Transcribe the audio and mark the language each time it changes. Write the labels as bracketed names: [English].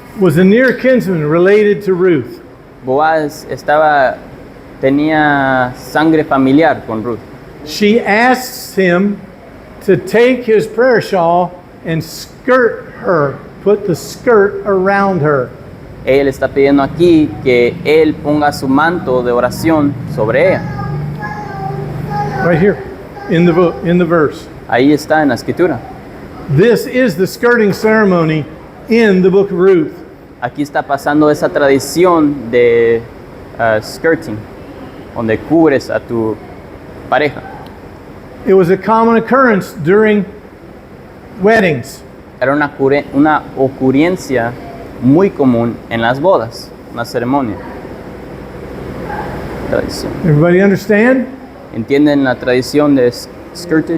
[English] was a near kinsman related to Ruth. [Spanish] Boaz tenía sangre familiar con Ruth. [English] She asks him to take his prayer shawl and skirt her, put the skirt around her. [Spanish] Él está pidiendo aquí que él ponga su manto de oración sobre ella. [English] Right here in the verse. [Spanish] Ahí está en la escritura. [English] This is the skirting ceremony in the book of Ruth. [Spanish] Aquí está pasando esa tradición de skirting, donde cubres a tu pareja. [English] It was a common occurrence during weddings. [Spanish] Era una ocurrencia muy común en las bodas, una ceremonia. Tradición. [English] Everybody understand? [Spanish] ¿Entienden la tradición de skirting?